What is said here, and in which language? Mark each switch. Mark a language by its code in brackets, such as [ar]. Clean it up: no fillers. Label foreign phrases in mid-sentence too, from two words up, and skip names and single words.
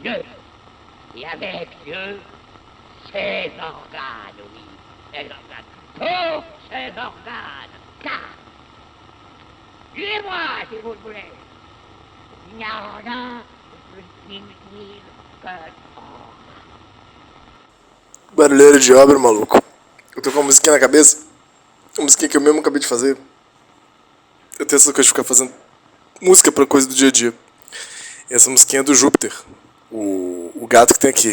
[fr] Dieu, et avec Dieu, ses organes, oui, ses organes, tous ses organes, car, suivez-moi si vous le voulez, il n'y a rien de plus inutile que l'or. [pt] Barulheiro de obra, maluco. Eu tô com uma musiquinha na cabeça. Uma musiquinha que eu mesmo acabei de fazer. Eu tenho essa coisa de ficar fazendo música pra coisa do dia a dia. E essa musiquinha é do Júpiter. O gato que tem aqui.